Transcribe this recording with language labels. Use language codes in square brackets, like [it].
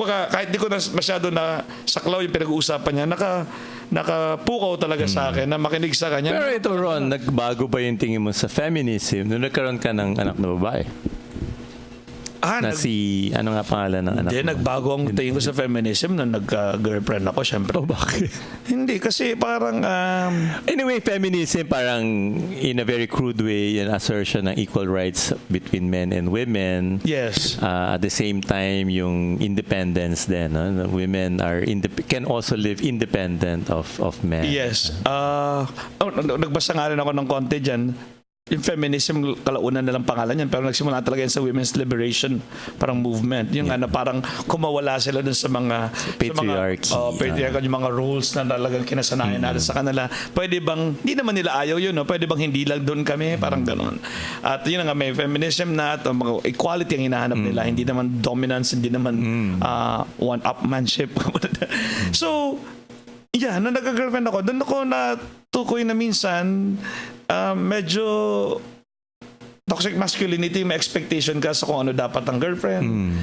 [tl] Kahit di ko na masyado na saklaw yung pinag-uusapan niya, nakapukaw talaga sa akin na makinig sa kanya. Pero ito Ron, nagbago ba yung tingin mo sa feminism nung nagkaroon ka ng anak na babae? Ano nga pangalan ng anak mo? Nagbago ang tingin ko sa feminism nung nagka-girlfriend ako, syempre. Bakit? Hindi, kasi parang... [en] Anyway, feminism [tl] parang [en] in a very crude way, an assertion [tl] ng [en] equal rights between men and women. Yes. At the same time, [tl] yung independence din. [en] No? Women can also live independent of men. Yes. [tl] Nagbasa nga rin ako ng konti dyan. Yung feminism, kalaunan na lang pangalan yan, pero nagsimula talaga yan sa women's liberation, parang movement. Yung parang kumawala sila dun sa mga [en] patriarchy. [tl] Patriarchy, yung mga rules na talagang kinasanayan natin sa kanila. Pwede bang, hindi naman nila ayaw yun, no? Pwede bang hindi lang doon kami? Parang gano'n. At yun nga, may feminism na at mga equality ang hinahanap nila. Hindi naman dominance, hindi naman one-upmanship. So, nung nagka-girlfriend ako, doon ako natukoy na minsan medyo toxic masculinity, may expectation ka sa kung ano dapat ang girlfriend.